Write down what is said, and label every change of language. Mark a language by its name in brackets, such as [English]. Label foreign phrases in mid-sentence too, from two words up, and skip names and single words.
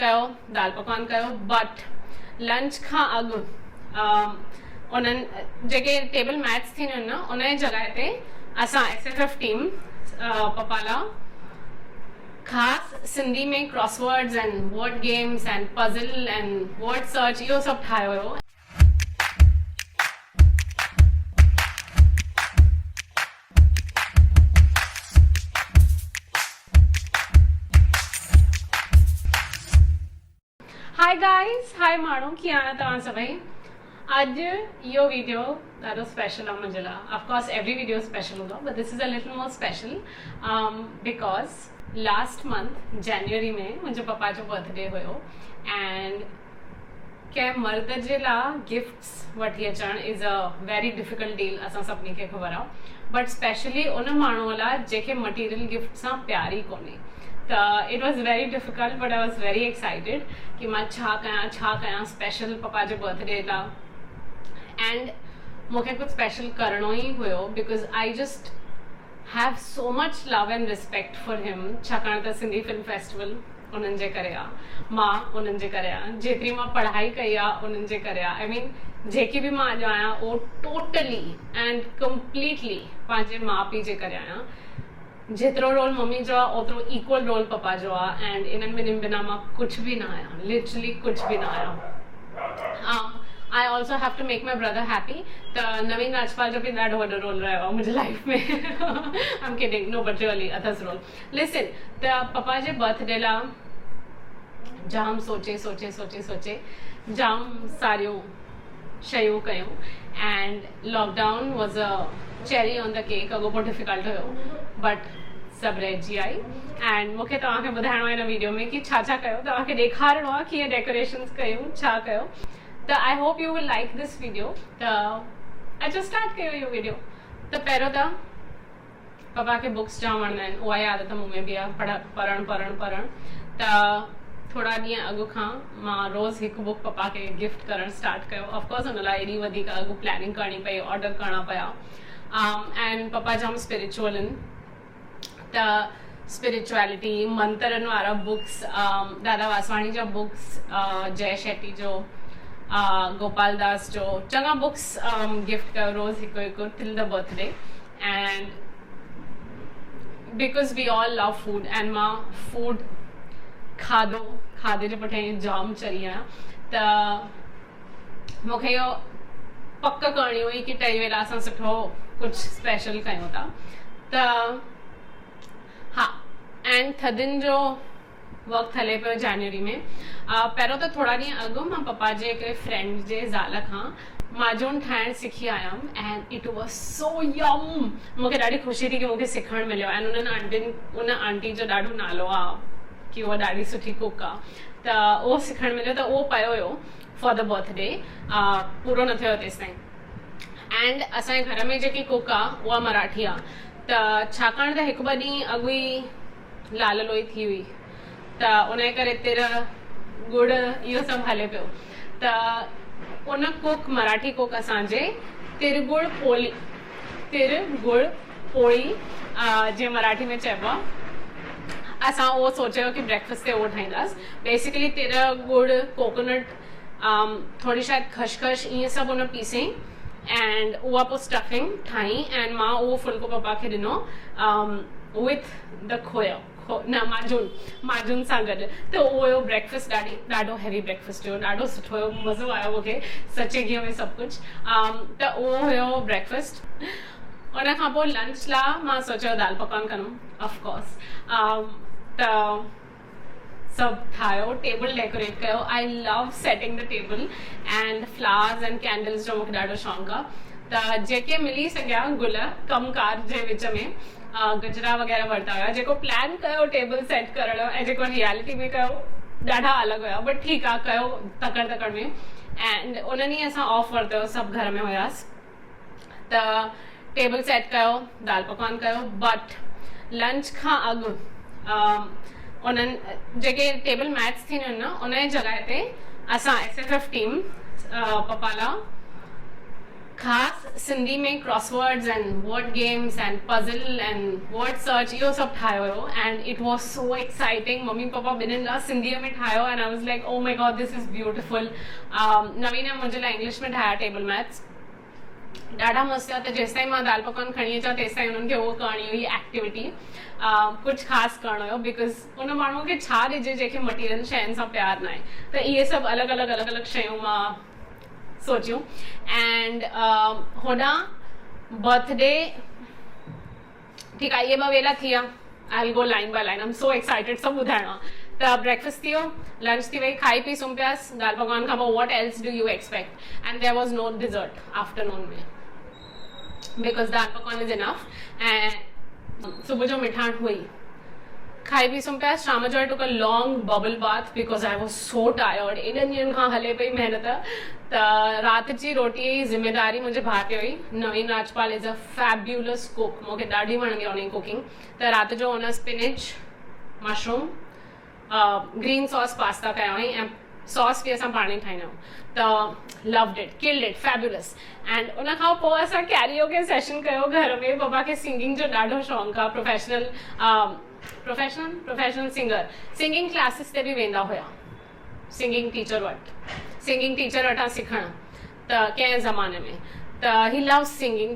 [Sindhi] कयो दाल पकवान कयो बट लंच खां अॻु उन्हनि जेके [English] table maths [Sindhi] थींदियूं आहिनि न उन जी जॻह ते असां SFF टीम पपाला ख़ासि सिंधी में [English] crosswords and word games and puzzle and word search [Sindhi] इहो सभु ठाहियो हुयो। [English] hi guys, [Sindhi] हाय माण्हू, कीअं आहियो तव्हां सभई? अॼु इहो वीडियो ॾाढो स्पेशल आहे मुंहिंजे लाइ। [English] of course every video special हूंदो but this is a little more special because last month January [Sindhi] में मुंहिंजे पप्पा जो बर्थडे हुयो [English] एंड [Sindhi] कंहिं मर्द जे लाइ गिफ्ट्स वठी अचणु [English] is a very difficult deal, [Sindhi] असां सभिनी खे ख़बर आहे। [English] बट स्पेशली उन माण्हूअ लाइ जेके material gift सां प्यार ई कोन्हे। It was very difficult but I was very excited [Sindhi] कि मां छा कयां स्पेशल पप्पा जो बर्थडे लाइ। [English] एंड [Sindhi] मूंखे कुछ स्पेशल करणो ही हुयो [English] because I just have so much love and respect for him, [Sindhi] छाकाणि त सिंधी फिल्म फेस्टिवल उन्हनि जे करे आहे, मां उन्हनि जे करे आहे, जेतिरी मां पढ़ाई कई आहे उन्हनि जे करे आहे। [English] I mean [Sindhi] जेकी बि मां अॼु आहियां उहो [English] totally and completely [Sindhi] पंहिंजे माउ पीउ जे करे आहियां। जेतिरो रोल मम्मी जो आहे ओतिरो [English] equal role [Sindhi] पप्पा जो आहे एंड इन्हनि ॿिन्हिनि बिना मां कुझु बि न आहियां, लिटरली कुझु बि न आहियां। [English] I also have to make my brother happy, [Sindhi] त नवीन राजपाल जो बि ॾाढो वॾो रोल रहियो आहे मुंहिंजी लाइफ में। [English] I am kidding, no but really अथसि role। [Sindhi] लिसन, त पप्पा जे बर्थडे लाइ जाम सोचे जाम सारियूं शयूं कयूं एंड [English] lockdown was a cherry on the cake. [Sindhi] अॻोपो डिफिकल्ट हुयो बट सभु रहिजी आई एंड मूंखे तव्हांखे ॿुधाइणो आहे हिन वीडियो में कि छा कयो, तव्हांखे ॾेखारिणो आहे कीअं डेकोरेशन्स कयूं, छा कयो। [English] त I hope you will like this video. [Sindhi] त अचो स्टार्ट कयो इहो वीडियो। त पहिरियों त पप्पा खे बुक्स जाम वणंदा आहिनि, उहा ई आदत मूं में बि आहे, पढ़णु। त थोड़ा ॾींहं अॻु खां मां रोज़ हिकु बुक पप्पा खे गिफ्ट करणु स्टार्ट कयो। ऑफकोर्स हुन लाइ एॾी वधीक अॻु प्लानिंग करणी पई, ऑर्डर करणा पिया। एंड पप्पा जाम स्पिरिचुअल आहिनि, त स्पिरिचुअलिटी मंत्रनि वारा बुक्स, दादा वासवाणी जा बुक्स, जय शेट्टी जो, गोपाल दास जो चङा बुक्स गिफ्ट कयो रोज़ हिकु [English] till the birthday. and because we all love food and [Sindhi] मां फूड खाधे जे पुठियां जाम चरी आहियां, त मूंखे इहो पक करणी हुई कि टई वेला असां सुठो कुछ स्पेशल कयूं था। त हा, एंड थधियुनि जो वक़्तु हले पियो जनवरी में। पहिरियों त थोड़ा ॾींहं अॻु मां पप्पा जे हिकिड़े फ्रेंड जे ज़ाल खां माजून ठाहिणु सिखी आयमि एंड [English] it was so yum. [Sindhi] मूंखे ॾाढी ख़ुशी थी कि मूंखे सिखणु मिलियो एंड उन आंटी जो ॾाढो नालो आहे कि उहा ॾाढी सुठी कुक आहे, त उहो सिखणु मिलियो। त उहो पियो हुयो [English] for the birthday, [Sindhi] पूरो न थियो तेसि ताईं। एंड असांजे घर में जेकी कुक आहे उहा मराठी आहे, त छाकाणि त हिकु ॿ ॾींहं अॻु ई लाल लोई थी हुई, त उन जे करे तिर गुड़ इहो सभु हले पियो। त उन कुक, मराठी कुक असांजे तिर गुड़ पोड़ी जीअं मराठी में चइबो आहे, असां उहो सोचियो कि ब्रेकफास्ट ते उहो ठाहींदासीं। बेसिकली तिर गुड़, कोकोनट, थोड़ी शायदि खशखश इहे सभु उन पीसे एंड उहा पोइ स्टफिंग ठाही एंड मां उहो फुल्को पप्पा खे ॾिनो [English] with the [Sindhi] माजून सां गॾु। त उहो हुयो ब्रेकफास्ट, ॾाढो [English] heavy breakfast [Sindhi] हुयो, ॾाढो सुठो हुयो, मज़ो आयो मूंखे, सचे घीअ में सभु कुझु। त उहो हुयो ब्रेकफास्ट। उन खां पोइ लंच लाइ मां सोचियो दाल पकवान कंदमि ऑफकोर्स। त सभु ठाहियो, टेबल डेकोरेट कयो। [English] I love setting the table and flowers and candles [Sindhi] जो मूंखे ॾाढो शौक़ु आहे। त जेके मिली सघिया गुल कमकार जे विच में, गजरा वग़ैरह वरिता हुया। जेको प्लान कयो टेबल सेट करण ऐं जेको रियलिटी में कयो ॾाढा अलॻि हुया, बट ठीकु आहे, कयो तकड़ में। एंड उन ॾींहुं असां ऑफ वरितो, सभु घर में हुयासीं। त टेबल सेट कयो, दाल पकवान कयो, बट लंच खां अॻु उन्हनि जेके [English] table maths [Sindhi] थींदियूं आहिनि न उन जी जॻह ते असां SFF टीम पप्पा लाइ ख़ासि सिंधी में [English] crosswords and word games and puzzle and word search [Sindhi] इहो सभु ठाहियो हुयो [English] and it was so exciting. [Sindhi] मम्मी पप्पा ॿिन्हिनि लाइ सिंधीअ में ठाहियो [English] and I was like oh my god this is beautiful. [Sindhi] नवीन मुंहिंजे लाइ इंग्लिश में ठाहिया [English] table maths. [Sindhi] ॾाढा मस्तु आहे. त जेसि ताईं मां दाल पकवान खणी अचां तेसि ताईं हुननि खे उहो करणी हुई एक्टिविटी. कुझु ख़ासि करणो हुयो बिकॉज़ उन माण्हूअ खे छा ॾिजे जंहिंखे मटीरियल शयुनि सां प्यारु न आहे. त इहे सभु अलॻि अलॻि शयूं मां सोचियूं एंड होॾां बर्थडे ठीकु आहे. इहे ॿ वेला थी विया. [English] I will go line by line. I am so excited. [Sindhi] सभु ॿुधाइणो आहे. त ब्रेकफास्ट थी वियो, लंच थी वई, खाई पी सुम्ही पियासीं. दाल पकवान खां पोइ [English] what else do you expect and there was no dessert afternoon में because दाल पकवान is enough. [Sindhi] ऐं सुबुह जो मिठाण हुई. खाई पी सुम्ही पियासीं. शाम जो [English] I took a long bubble bath because I was so tired. [Sindhi] एॾनि ॾींहंनि खां हले पई महिनत. त राति जी रोटीअ जी ज़िम्मेदारी मुंहिंजे भाउ ते हुई. [English] Naveen Rajpal is a fabulous cook. [Sindhi] मूंखे ॾाढी वणंदी आहे उनजी कुकिंग. त राति जो उन स्पिनिच, मशरूम, [English] green sauce pasta [Sindhi] कया हुई ऐं सॉस बि असां पाण ई ठाहींदा आहियूं. [English] त loved it, killed it, fabulous. [Sindhi] एंड उन खां पोइ असां [English] karaoke session [Sindhi] कयो घर में. पप्पा खे सिंगिंग जो ॾाढो शौक़ु आहे. [English] professional singer. singing classes [Sindhi] ते बि वेंदा हुया. [English] singing teacher [Sindhi] वटां सिखणु. त कंहिं ज़माने में त [English] he love singing.